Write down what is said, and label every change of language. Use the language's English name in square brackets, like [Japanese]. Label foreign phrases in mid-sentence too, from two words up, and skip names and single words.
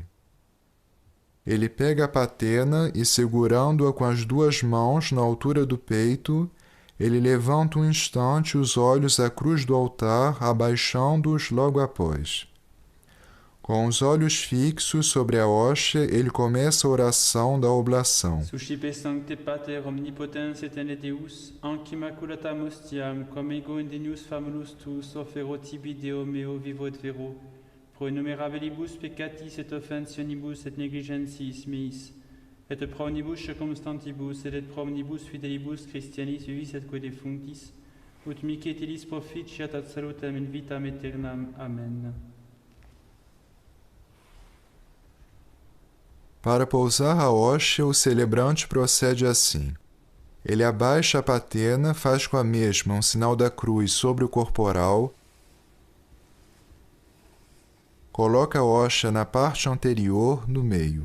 [Portuguese] Ele pega a patena e, segurando-a com as duas mãos na altura do peito, ele levanta um instante os olhos à cruz do altar, abaixando-os logo após. Com os olhos fixos sobre a hóstia, ele começa a oração da oblação. [Latin] Suscipe sancte pater omnipotens et in Deus, anc immaculatam ostiam, cum ego indenius famulus tuus, offero tibi Deo meo vivo et vero, pro innumerabilibus peccatis et offensionibus et negligentiis meis, et pro omnibus circumstantibus, et pro omnibus fidelibus Christianis vivis et quae defunctis, ut mihi et illis proficiat ad salutem in vitam aeternam. Amen. [Portuguese] Para pousar a hóstia, o celebrante procede assim. Ele abaixa a patena, faz com a mesma um sinal da cruz sobre o corporal, coloca a hóstia na parte anterior, no meio.